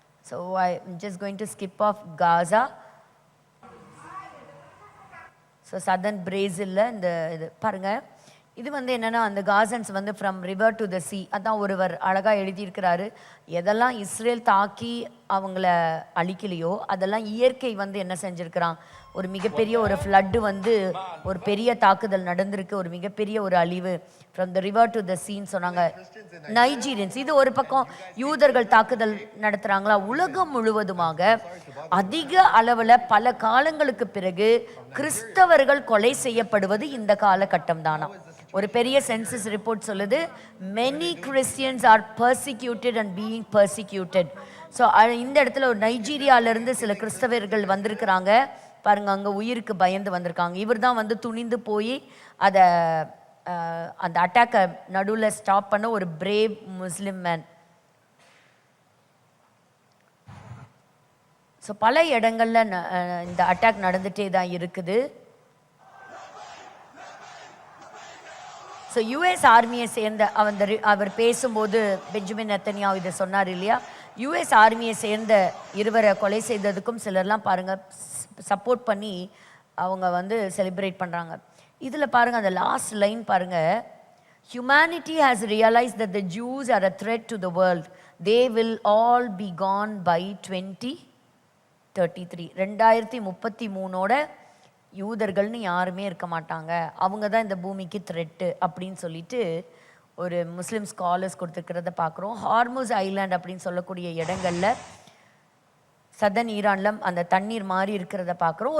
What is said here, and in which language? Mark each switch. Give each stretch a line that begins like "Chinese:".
English: So I'm just going to skip off Gaza.
Tamil: So southern பிரேசிலில் இந்த இது பாருங்கள், இது வந்து என்னென்னா அந்த காசன்ஸ் வந்து
English: from river to the sea,
Tamil: அதான் ஒருவர் அழகாக எழுதியிருக்கிறாரு. எதெல்லாம் இஸ்ரேல் தாக்கி அவங்கள அழிக்கலையோ அதெல்லாம் இயற்கை வந்து என்ன செஞ்சுருக்கிறான், ஒரு மிகப்பெரிய ஒரு ஃப்ளட்டு வந்து ஒரு பெரிய தாக்குதல் நடந்திருக்கு, ஒரு மிகப்பெரிய ஒரு அழிவு
English: from the river to the சீன்னு
Tamil: சொன்னாங்க. நைஜீரியன்ஸ், இது ஒரு பக்கம் யூதர்கள் தாக்குதல் நடத்துகிறாங்களா, உலகம் முழுவதுமாக அதிக அளவில் பல காலங்களுக்கு பிறகு கிறிஸ்தவர்கள் கொலை செய்யப்படுவது இந்த காலகட்டம் தானா. ஒரு பெரிய சென்சஸ் ரிப்போர்ட் சொல்லுது,
English: many Christians are persecuted and being persecuted.
Tamil: So இந்த இடத்துல ஒரு நைஜீரியாவிலேருந்து சில கிறிஸ்தவர்கள் வந்திருக்கிறாங்க பாருங்க, அங்கே உயிருக்கு பயந்து வந்திருக்காங்க. இவர் தான் வந்து துணிந்து போய் அதை அந்த அட்டாக்கை நடுவில் ஸ்டாப் பண்ண ஒரு
English: Brave Muslim man.
Tamil: ஸோ பல இடங்களில் இந்த அட்டாக் நடந்துகிட்டே தான் இருக்குது. ஸோ யுஎஸ் ஆர்மியை சேர்ந்த அவர் பேசும்போது பெஞ்சமின் நெத்தன்யாஹூ இதை சொன்னார் இல்லையா, யுஎஸ் ஆர்மியை சேர்ந்த இருவரை கொலை செய்ததுக்கும் சிலர்லாம் பாருங்கள் சப்போர்ட் பண்ணி அவங்க வந்து செலிப்ரேட் பண்ணுறாங்க. இதில் பாருங்கள் அந்த லாஸ்ட் லைன் பாருங்கள்,
English: humanity has realized that the Jews are a threat to the world. They will all be gone by 2033.
Tamil: 2033ஓட யூதர்கள்னு யாருமே இருக்க மாட்டாங்க, அவங்க தான் இந்த பூமிக்கு த்ரெட்டு அப்படின்னு சொல்லிட்டு ஒரு முஸ்லீம் ஸ்காலர்ஸ் கொடுத்துருக்கிறத பார்க்குறோம். ஹார்முஸ் ஐலாண்ட் அப்படின்னு சொல்லக்கூடிய இடங்களில் சதன் ஈரானில் அந்த தண்ணீர் மாதிரி இருக்கிறத பார்க்குறோம்.